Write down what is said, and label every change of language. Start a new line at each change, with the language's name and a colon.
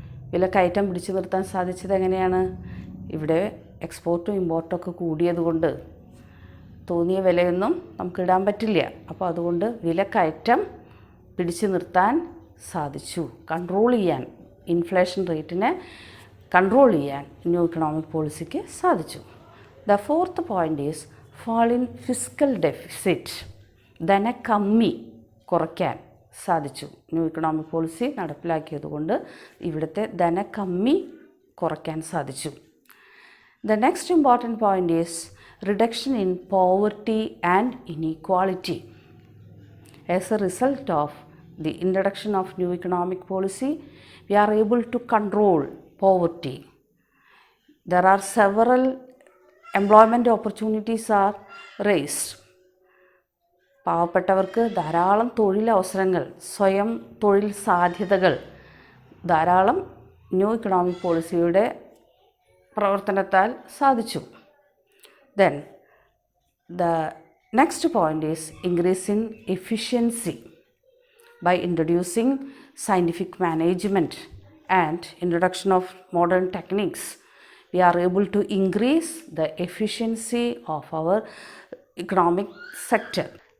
Malayalam: വില കയറ്റം പിടിച്ചു നിർത്താൻ സാധിച്ചത് എങ്ങനെയാണ്? ഇവിടെ എക്സ്പോർട്ടും ഇമ്പോർട്ടൊക്കെ കൂടിയതുകൊണ്ട് തോന്നിയ വിലയൊന്നും നമുക്കിടാൻ പറ്റില്ല. അപ്പോൾ അതുകൊണ്ട് വിലക്കയറ്റം പിടിച്ചു നിർത്താൻ സാധിച്ചു. കൺട്രോൾ ചെയ്യാൻ, ഇൻഫ്ലേഷൻ റേറ്റിനെ കൺട്രോൾ ചെയ്യാൻ ന്യൂ ഇക്കണോമിക് പോളിസിക്ക് സാധിച്ചു.
English: The fourth point is fall in fiscal deficit.
Malayalam: ധനക്കമ്മി കുറയ്ക്കാൻ സാധിച്ചു. ന്യൂ ഇക്കണോമിക് പോളിസി നടപ്പിലാക്കിയതുകൊണ്ട് ഇവിടുത്തെ ധനക്കമ്മി കുറയ്ക്കാൻ സാധിച്ചു.
English: The next important point is reduction in poverty and inequality. As a result of the introduction of new economic policy, we are able to control poverty. There are several employment opportunities are raised.
Malayalam: പാവപ്പെട്ടവർക്ക് ധാരാളം തൊഴിലവസരങ്ങൾ, സ്വയം തൊഴിൽ സാധ്യതകൾ ധാരാളം new economic പോളിസിയുടെ പ്രവർത്തനത്താൽ സാധിച്ചു.
English: Then the next point is increase in efficiency. By introducing scientific management and introduction of modern techniques, we are able to increase the efficiency of our economic sector.